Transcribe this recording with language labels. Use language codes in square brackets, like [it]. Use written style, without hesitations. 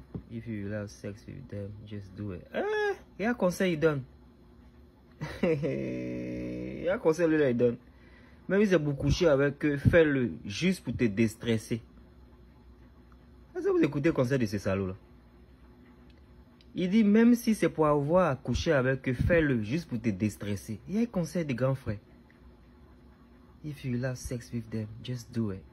[en] If you will have sex with them, just do it. [fr] Il y a un conseil, il donne. Il y a un conseil, il donne. Même si c'est pour coucher avec eux, fais-le juste pour te déstresser. Est-ce que vous écoutez le conseil de ces salauds-là? Il dit, même si c'est pour avoir à coucher avec eux, fais-le juste pour te déstresser. Il y a un conseil de grand frère. [en] If you have sex with them, just do it.